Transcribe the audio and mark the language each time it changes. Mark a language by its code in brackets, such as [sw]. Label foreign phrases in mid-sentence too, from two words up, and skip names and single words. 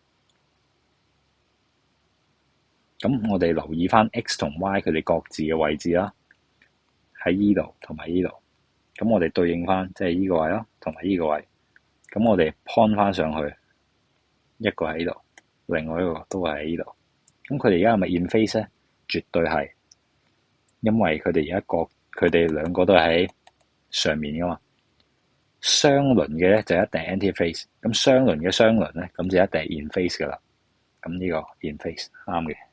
[yue] 咁我哋留意翻 x 同 y 佢哋各自嘅位置啦，喺依度同埋依度。咁我哋對應翻，即係依個位咯，同埋依個位。咁我哋 point 翻上去，一個喺度，另外一個都係喺依度。咁佢哋而家係咪 [en] in phase [yue] 咧？絕對係，因為佢哋而家佢哋兩個都係喺上面噶嘛。雙輪嘅咧就一定 [en] anti phase， [yue] 咁雙輪嘅雙輪咧咁就一定係 [en] in phase [yue] 噶啦。咁呢個 [en] in phase [yue] 啱嘅。